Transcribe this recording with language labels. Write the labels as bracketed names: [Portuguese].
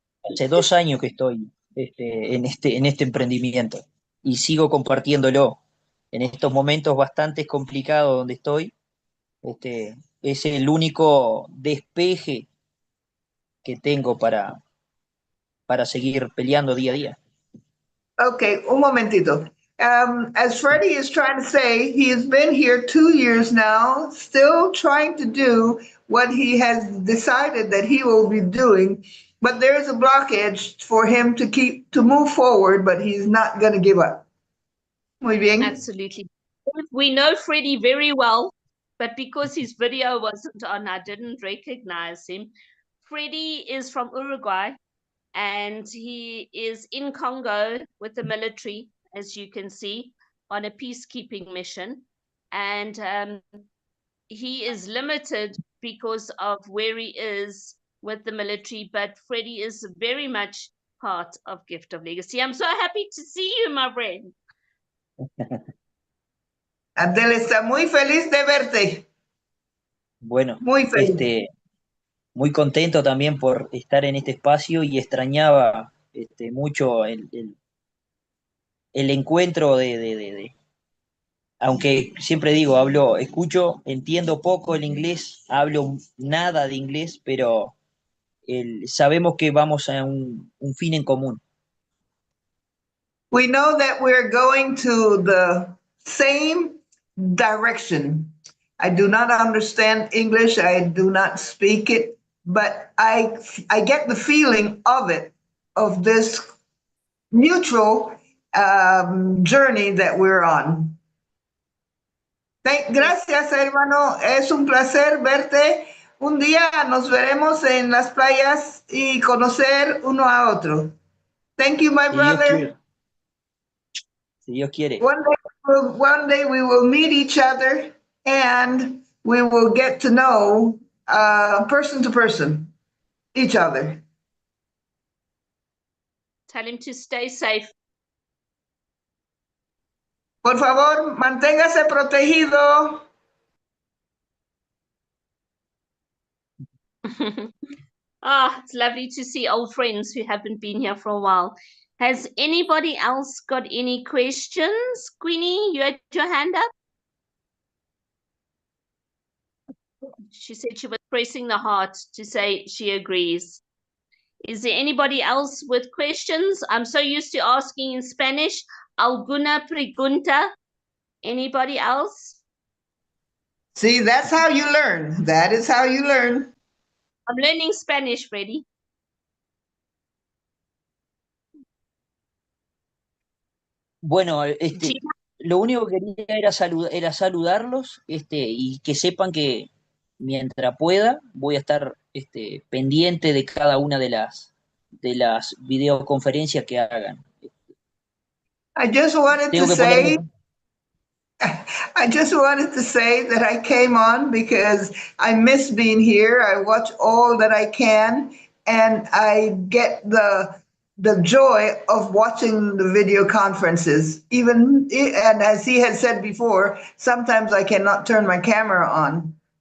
[Spanish] hace 2 años que estoy en este emprendimiento y sigo compartiéndolo. En estos momentos bastante complicados donde estoy, es el único despeje que tengo para seguir peleando día a día. Okay, un momentito. [English] As Freddie is trying to say, he has been here 2 years now, still trying to do what he has decided that he will be doing, but there is a blockage for him to move forward, but he's not going to give up. [Spanish] Muy bien. [English] Absolutely. We know Freddie very well, but because his video wasn't on, I didn't recognize him. Freddie is from Uruguay, and he is in Congo with the military, as you can see, on a peacekeeping mission. And he is limited because of where he is with the military, but Freddie is very much part of Gift of Legacy. I'm so happy to see you, my friend. [Spanish] Adele está muy feliz de verte. Bueno, Muy feliz. muy contento también por estar en este espacio y extrañaba mucho el encuentro aunque siempre digo, escucho, entiendo poco el inglés, hablo nada de inglés, pero sabemos que vamos a un fin en común. [English] We know that we're going to the same direction. I do not understand English. I do not speak it, but I get the feeling of it, of this mutual journey that we're on. [Spanish] Gracias, hermano. Es un placer verte. Un día nos veremos en las playas y conocer uno a otro. [English] Thank you, my [Spanish] Si Dios [English] brother. [Spanish] quiere. Si Dios quiere. [English] One day we will meet each other and we will get to know person to person each other. Tell him to stay safe. [Spanish] Por favor, manténgase protegido. [English] It's lovely to see old friends who haven't been here for a while. Has anybody else got any questions? Queenie, you had your hand up? She said she was pressing the heart to say she agrees. Is there anybody else with questions? I'm so used to asking in Spanish. [Spanish] Alguna pregunta? [English] Anybody else? See, that's how you learn. That is how you learn. I'm learning Spanish, Freddie. [Spanish] Bueno, lo único que quería era saludarlos, y que sepan que mientras pueda voy a estar pendiente de cada una de las videoconferencias que hagan. [English] I just wanted [Spanish] Tengo [English] to [Spanish] que [English] say, [Spanish] ponerme, [English] I just wanted to say that I came on because I miss being here. I watch all that I can, and I get the joy of watching the video conferences. Even and as he had said before, sometimes I cannot turn my camera on.